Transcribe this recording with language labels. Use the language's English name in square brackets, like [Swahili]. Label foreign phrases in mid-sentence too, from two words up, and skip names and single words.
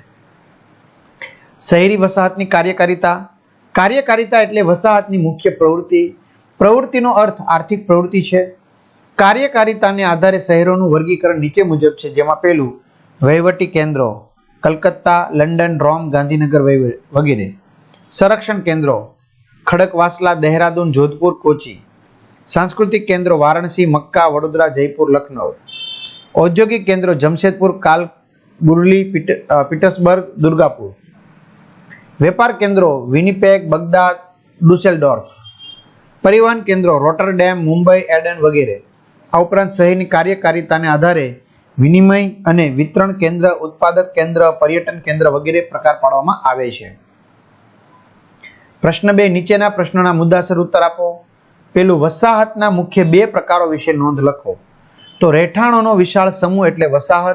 [Gujarati] શહેરી વસાહતની કાર્યકારિતા એટલે વસાહતની મુખ્ય પ્રવૃત્તિનો અર્થ આર્થિક પ્રવૃત્તિ છે। કાર્યકારિતાને આધારે શહેરોનું વર્ગીકરણ નીચે મુજબ છે, જેમાં પેલું વહીવટી કેન્દ્રો, કલકત્તા, લંડન, રોમ, ગાંધીનગર વગેરે। સંરક્ષણ કેન્દ્રો, ખડકવાસલા, દહેરાદૂન, જોધપુર, કોચી। સાંસ્કૃતિક કેન્દ્રો વારાણસી, મક્કા, વડોદરા, જયપુર, લખનઉ। ઔદ્યોગિક કેન્દ્રો જમશેદપુર, કાલબુર્ગી, પીટર્સબર્ગ, દુર્ગાપુર। વ્યાપાર કેન્દ્રો વિનિપેગ, બગદાદ, ડુસેલડોર્ફ। પરિવહન કેન્દ્રો રોટરડેમ, મુંબઈ, એડન વગેરે। આ ઉપરાંત શહેરની કાર્યકારિતાને આધારે વિનિમય અને વિતરણ કેન્દ્ર, ઉત્પાદક કેન્દ્ર, પર્યટન કેન્દ્ર વગેરે પ્રકાર પાડવામાં આવે છે। પ્રશ્ન 2, નીચેના પ્રશ્નોના મુદ્દાસર ઉત્તર આપો। પેલું, વસાહતના મુખ્ય બે પ્રકારો વિશે નોંધ લખો। તો રહેઠાણોનો વિશાળ સમૂહ એટલે વસાહત।